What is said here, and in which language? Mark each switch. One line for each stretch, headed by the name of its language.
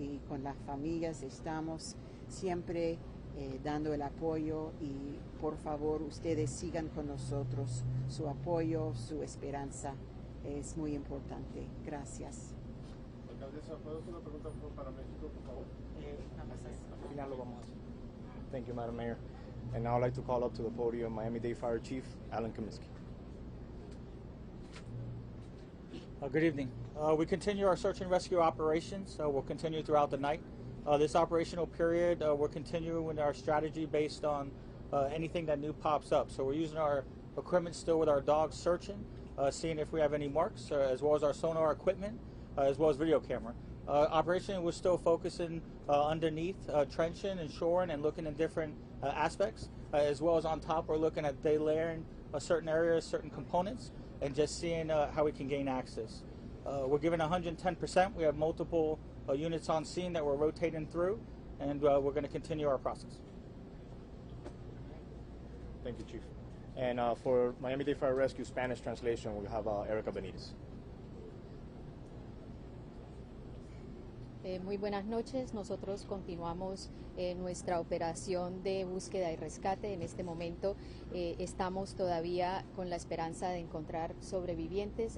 Spanish: Y con las familias estamos siempre dando el apoyo y por favor ustedes sigan con nosotros. Su apoyo, su esperanza es muy importante. Gracias. Alcaldesa, ¿puedo hacer una pregunta para México, por favor? Al final lo vamos a hacer.
English: Thank you, Madam Mayor. And now I'd like to call up to the podium Miami-Dade Fire Chief Alan Kaminsky. Good evening. We continue our search and rescue operations. We'll continue throughout the night. This operational period, we're continuing our strategy based on anything that new pops up. So we're using our equipment still with our dogs searching, seeing if we have any marks, as well as our sonar equipment, as well as video camera. Operation was still focusing underneath, trenching and shoring and looking at different aspects, as well as on top we're looking at delayering certain areas, certain components, and just seeing how we can gain access. We're giving 110%. We have multiple units on scene that we're rotating through, and we're going to continue our process. Thank you, Chief. And for Miami-Dade Fire Rescue Spanish translation, we'll have Erica Benitez.
Spanish: Muy buenas noches. Nosotros continuamos nuestra operación de búsqueda y rescate. En este momento estamos todavía con la esperanza de encontrar sobrevivientes.